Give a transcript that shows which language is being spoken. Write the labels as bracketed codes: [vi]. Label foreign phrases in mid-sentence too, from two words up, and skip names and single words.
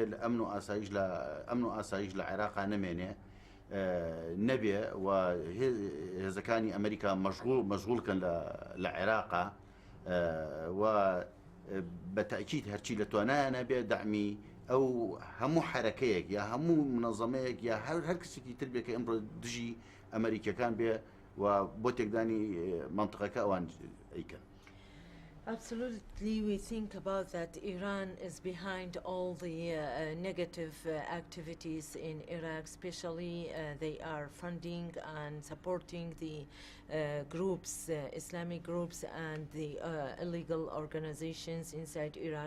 [ckb] لە ئەمن و ئاسایش لە عێراقا نەمێنێ نەبێ و هێزەکانی ئەمریکا مەشغوڵکن لە عێراقا و بەتەکید هەرچی لە توانایە نەبێ دامی ئەو هەموو حرەکەیەک یا هەموو منەظەمەیەک یا هەر کەسێکی تر بێ کە ئەمڕۆ دژی ئەمریکەکان بێ و بۆ تێکدانی منطقەکە ئەوان ئەیکەن. [en] Absolutely, we think about that Iran is behind all the negative activities in Iraq, especially they are funding and supporting the groups, Islamic groups and the illegal organizations inside Iraq.